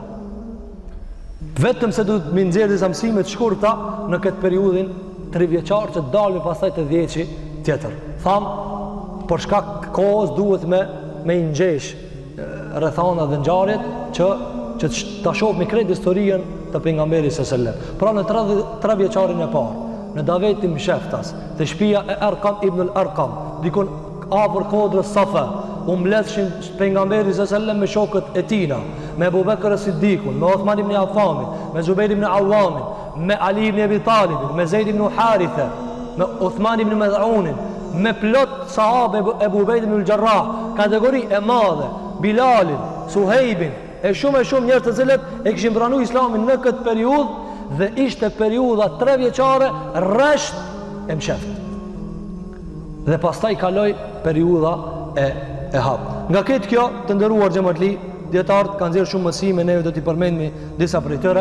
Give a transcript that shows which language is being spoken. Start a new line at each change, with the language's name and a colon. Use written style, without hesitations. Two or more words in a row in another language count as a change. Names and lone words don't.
Albanian: Vetëm se duhet më nxjerr disa mësime të shkurta në këtë periudhën 3 vjeçar që dalin pastaj te 10 tjetër. Tham për shkak kohës duhet me ngjesh rrethana dhe ngjarjet që ta shohim krejt historinë të pejgamberit
Arabic: صلى الله عليه وسلم.
Albanian: Pra në 3 vjeçarin e parë, në davetin msheftas, te shtëpia e Arqam ibn al-Arqam, dikon afër kodrës Safa, u mbledhshin pejgamberi
Arabic: صلى الله عليه وسلم
Albanian: me shokët e tina, me Abu Bekr as-Siddiqun, me Uthman ibn Affan, me Zubair ibn Awwam, me Ali ibn Abi Talib, me Zaid ibn Haritha, me Uthman ibn Mad'un, me plot sahabe Abu Ubejde ibn al-Jarrah, kategori e madhe, Bilalin, Suhejbin, e shumë njerëz të cilët e kishin pranuar Islamin në këtë periudhë dhe ishte periudha 3 vjeçare rresht e msheft. Dhe pastaj kaloi periudha e hap. Nga këtë kjo të nderuar xhamatli, dietarët kanë nxjerrë shumë mësime, ne do t'i përmendemi disa prej tyre.